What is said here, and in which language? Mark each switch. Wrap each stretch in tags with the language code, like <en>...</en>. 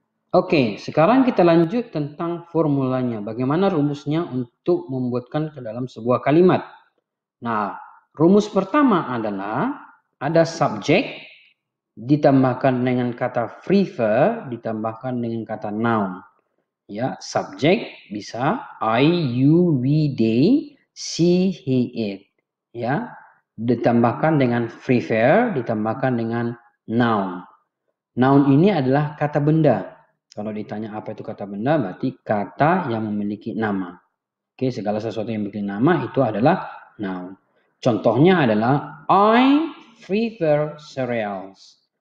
<id>Oke, sekarang kita lanjut tentang formulanya. Bagaimana rumusnya untuk membuatkan ke dalam sebuah kalimat. Nah, rumus pertama adalah ada subjek ditambahkan dengan kata prefer ditambahkan dengan kata noun. Ya, subjek bisa I, you, we, they, she, he, it. Ya, ditambahkan dengan prefer, ditambahkan dengan noun. Noun ini adalah kata benda. Kalau ditanya apa itu kata benda, berarti kata yang memiliki nama. Oke, segala sesuatu yang memiliki nama itu adalah noun. Contohnya adalah</id> <en>I prefer cereals.</en>